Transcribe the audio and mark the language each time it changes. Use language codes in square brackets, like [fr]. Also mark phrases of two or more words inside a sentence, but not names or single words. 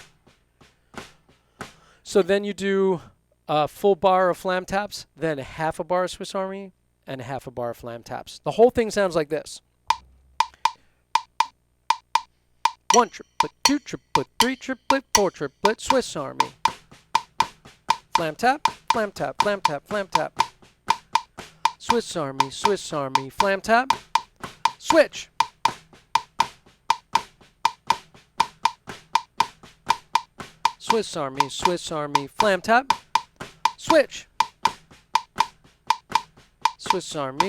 [en] So then you do a full bar of flam taps, then half a bar of Swiss Army, and half a bar of flam taps. The whole thing sounds like this. 1 triplet, 2 triplet, 3 triplet, 4 triplet, Swiss Army. Flam tap, flam tap, flam tap, flam tap. Swiss Army, flam tap. Switch. Swiss Army, flam tap. Switch. Swiss Army.